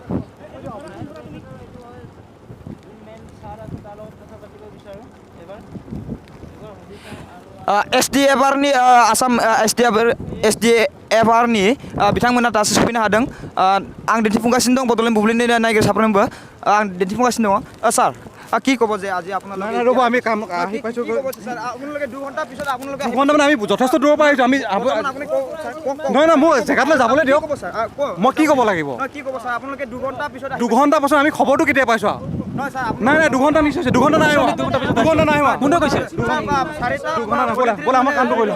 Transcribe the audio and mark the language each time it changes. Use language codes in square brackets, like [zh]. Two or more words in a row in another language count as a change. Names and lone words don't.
[brx] SDFR-नि आसाम SDFR-नि बिथांमोना दासो सफैनो हादों। आं दिन्थिफुंगासिनो दं बड'लेण्ड बुब्लिनि नायगिरि साफ्रोमबो आं दिन्थिफुंगासिनो दङ। [as] सार কি ক'ব যে আজি আপোনালোকে ৰ'ব আমি কাম আহি পাইছোঁ স্যাৰ আপোনালোকে 2 ঘণ্টা পিছত আপোনালোকে 2 ঘণ্টা মানে আমি যথেষ্ট দূৰৰ পৰা আহিছোঁ। আমি আপুনি নহয় মোৰ জেগালৈ যাবলৈ দিয়ক। মই কি ক'ব লাগিব? কি ক'ব স্যাৰ আপোনালোকে 2 ঘণ্টা পিছত 2 ঘণ্টা পাছত আমি খবৰটো কেতিয়া পাইছোঁ? নহয় স্যাৰ নাই 2 ঘণ্টা নিশ্চয় 2 ঘণ্টা নাই হোৱা। 2 ঘণ্টা নাই হোৱা। কোনে কৈছে 2 ঘণ্টা ব'লা আমাৰ কামটো কৰি লওঁ।